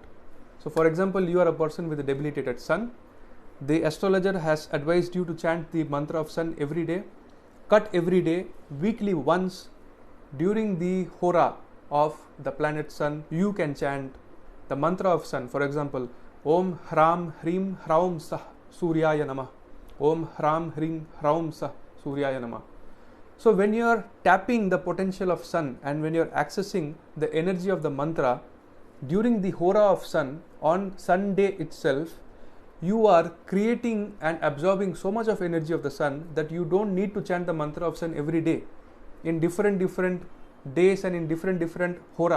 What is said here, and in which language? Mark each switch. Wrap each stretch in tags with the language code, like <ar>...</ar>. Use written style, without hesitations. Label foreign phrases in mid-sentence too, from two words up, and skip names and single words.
<en>So for example, you are a person with a debilitated sun. The astrologer has advised you to chant the mantra of sun every day, cut every day, weekly once. During the hora of the planet sun, you can chant the mantra of sun. For example,</en> <sa>Om Hram Hrim Hraum Sah Suryaya Namah. Om Hram Hrim Hraum Sah Suryaya Namah.</sa> <en>So when you are tapping the potential of sun and when you are accessing the energy of the mantra during the hora of sun on Sunday itself, you are creating and absorbing so much of energy of the sun that you don't need to chant the mantra of sun every day in different days and in different hora.</en>